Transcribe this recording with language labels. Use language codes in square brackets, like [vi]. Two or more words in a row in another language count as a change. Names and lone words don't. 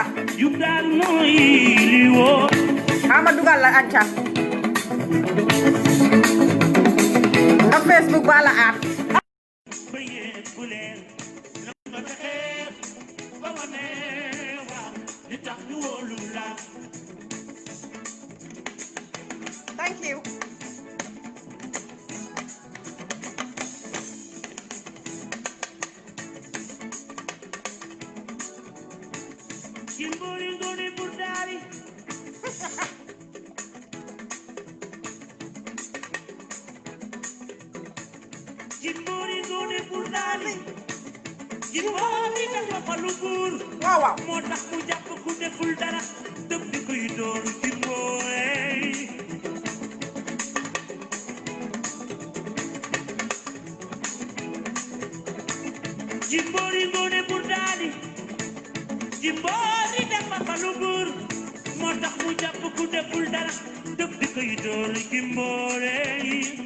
[wo] jub daal mooy li wóor ama dugal la Anca nga Facebook ba la aat ba yéer bu leer na nga fexeel ba wane waaw li tax ñu wóolu la [en] thank you [wo] Jimbori ngone burdari Jimbori ngone burdari Jimbori dafa falu buur waaw waaw moo tax mu jàpp ku deful dara dëpp di koy door Jimbori Jimbori ngone burdari Jimbori dafa falu buur moo tax mu jàpp ku deful dara dëpp di koy door Jimbori